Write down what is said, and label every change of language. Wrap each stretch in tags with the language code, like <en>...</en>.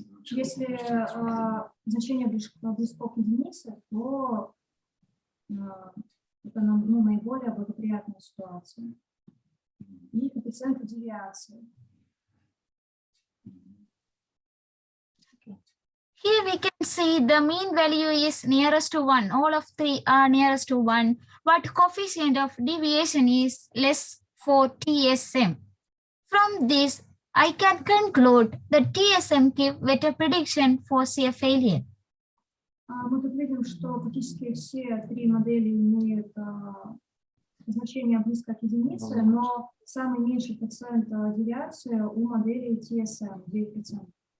<ru>Если значение близко к единице, то это наиболее благоприятная ситуация. И коэффициенты девиации.</ru> <en>Here we can see the mean value is nearest to 1. All of three are nearest to 1, but coefficient of deviation is less for TSM. From this, I can conclude that TSM give better prediction for shear failure.</en> <ru>Мы тут видим, что практически все три модели имеют значение близко к единице, но самый меньший процент девиации у модели TSM 9%.</ru>